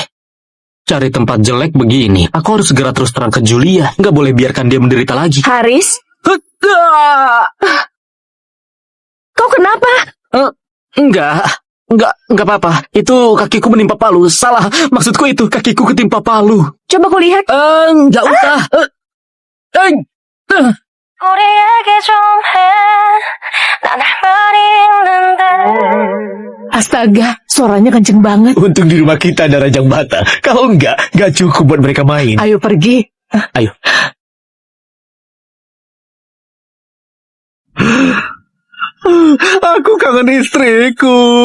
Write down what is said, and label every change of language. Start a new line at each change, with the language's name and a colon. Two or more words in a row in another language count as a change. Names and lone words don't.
Indonesian: Cari tempat jelek begini. Aku harus segera terus terang ke Julia. Nggak boleh biarkan dia menderita lagi. Haris? Kau kenapa? Enggak apa-apa. Itu kakiku menimpa palu. Salah. Maksudku itu kakiku ketimpa palu. Coba ku lihat. Enggak usah.
Korean: 우리에게 좀 해. 난 할 말이 있는데.
Indonesian: Astaga, suaranya kenceng banget. Untung di rumah kita ada Rajang Bata. Kalau enggak cukup buat mereka main. Ayo pergi. Ayo. Aku kangen istriku.